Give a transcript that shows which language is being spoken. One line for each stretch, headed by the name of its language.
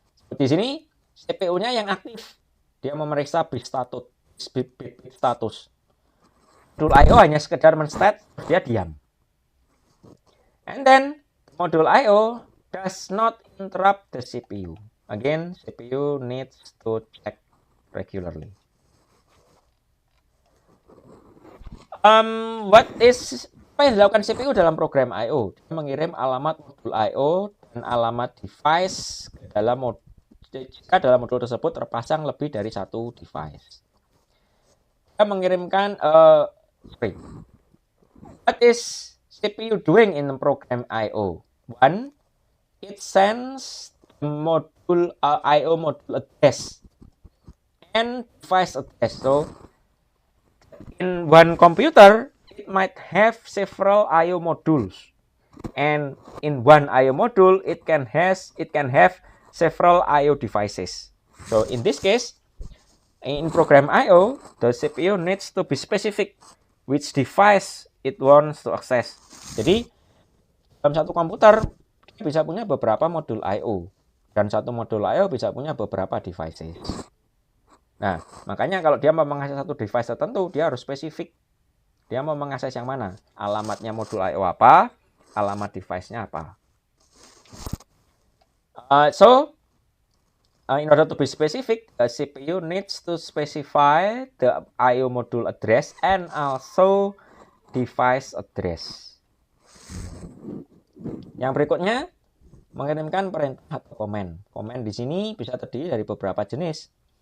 Indonesian: Di sini CPU-nya yang aktif, dia memeriksa bit status. Modul I/O hanya sekedar men-state, dia diam.
English: And then module I/O does not interrupt the CPU. Again, CPU needs to check regularly.
Indonesian: Apa yang dilakukan CPU dalam program I/O? Dia mengirim alamat modul I/O dan alamat device ke dalam modul jika dalam modul tersebut terpasang lebih dari satu device. Dia mengirimkan
English: what is CPU doing in the program I/O? One, it sends the module I/O module address and device address. So in one computer, it might have several I/O modules, and in one I/O module, it can have several I/O devices. So in this case, in program I/O, the CPU needs to be specific which device it wants to access.
Indonesian: Jadi dalam satu komputer bisa punya beberapa modul I/O, dan satu modul I/O bisa punya beberapa devices. Nah, makanya kalau dia mau mengakses satu device tertentu, dia harus spesifik. Dia mau mengakses yang mana? Alamatnya modul I/O apa? Alamat device-nya apa?
English: In order to be specific, the CPU needs to specify the I/O module address and also device address.
Indonesian: Yang berikutnya, mengirimkan perintah atau komen. Komen di sini bisa terdiri dari beberapa jenis.